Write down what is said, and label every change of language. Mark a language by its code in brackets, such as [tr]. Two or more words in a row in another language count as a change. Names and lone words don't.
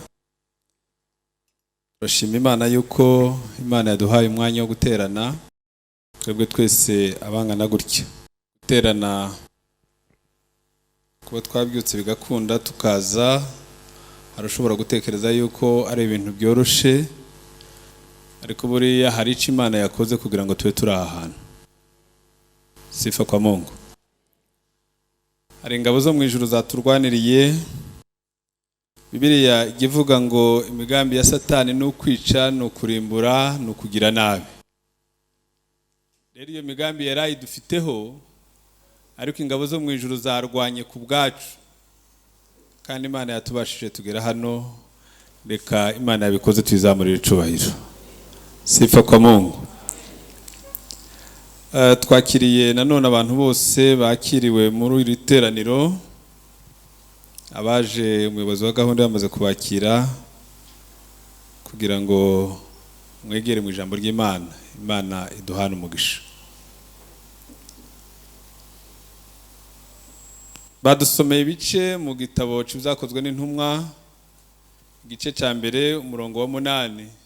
[rw] Turashima Imana yuko Imana yaduhaye umwanya wo guterana, twebwe twese abangana gutya. Guterana kuba twabyutse bigakunda tukaza, arashobora gutekereza yuko ari ibintu byoroshe, ariko buriya hari icyo Imana yakoze kugira ngo tube turi aha hantu. [sw] Sifa kwa Mungu. [rw] Hari ingabo zo mu ijuru zaturwaniriye. Bibiliya ivuga ngo imigambi ya Satani ni ukwica, ni ukurimbura, ni ukugira nabi. Rero iyo migambi yari idufiteho, ariko ingabo zo mu ijuru zarwanye ku bwacu, kandi Imana yatubashije tugera hano. Reka Imana yabikoze tuyizamurire icubahiro. [sw] Sifa kwa Mungu. [rw] Twakiriye nanone abantu bose bakiriwe muri iri teraniro. Abaje umuyobozi wa gahunda yamaze kubakira kugira ngo mwegere mu ijambo ry'Imana. Imana iduhana umugisha. Badusomeye ibice mu gitabo cy'Ibyakozwe n'Intumwa, igice cya mbere umurongo wa 8.